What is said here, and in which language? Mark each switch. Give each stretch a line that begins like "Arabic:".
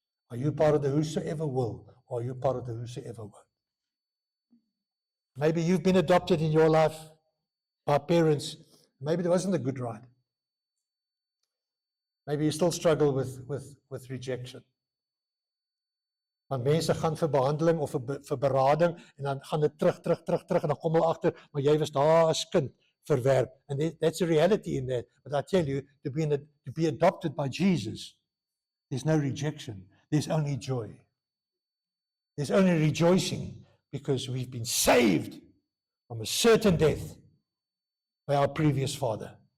English: Are you part of the whosoever will, or are you part of the whosoever won't? Maybe you've been adopted in your life by parents. Maybe there wasn't a good ride. Maybe you still struggle with rejection.
Afrikaans: Want mense gaan vir behandeling of vir berading en dan gaan dit terug en dan kom hulle agter, maar jy was daar as kind verwerp.
English: And that's a reality in that. But I tell you, to be adopted by Jesus, there's no rejection. There's only joy. There's only rejoicing because we've been saved from a certain death by our previous father.